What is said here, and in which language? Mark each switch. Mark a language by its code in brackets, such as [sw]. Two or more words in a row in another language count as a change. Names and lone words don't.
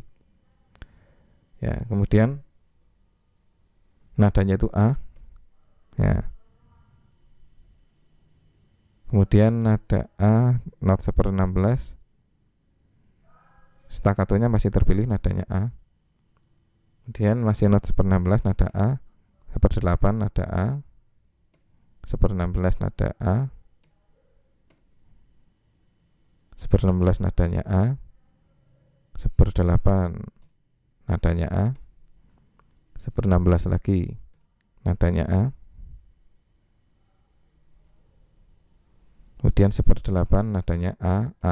[id] Ya, kemudian nadanya itu A. Ya. Kemudian nada A not 1/16. Staccatonya masih terpilih nadanya A. Kemudian masih not 1/16 nada A. 1/8 nada A. 1/16 nada A. 1/16 nadanya A. 1/8 nadanya A. 1/16 lagi nadanya A. Kemudian 1/8 nadanya A.